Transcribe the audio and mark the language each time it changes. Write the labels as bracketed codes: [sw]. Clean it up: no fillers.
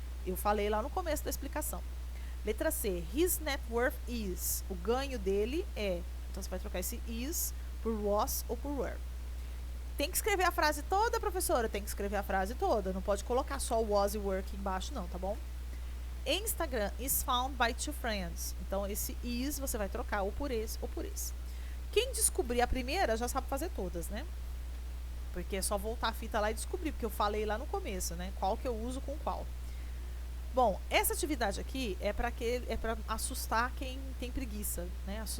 [pt] Eu falei lá no começo da explicação. Letra C. [en] His net worth is. [pt] O ganho dele é. Então você vai trocar esse is por was ou por were. Tem que escrever a frase toda, professora? Tem que escrever a frase toda. Não pode colocar só o was e were aqui embaixo, não, tá bom? [en] Instagram is found by two friends. [pt] Então esse is você vai trocar ou por esse ou por esse. Quem descobrir a primeira já sabe fazer todas, né? Porque é só voltar a fita lá e descobrir, porque eu falei lá no começo, né? Qual que eu uso com qual. Bom, essa atividade aqui é para assustar quem tem preguiça, né?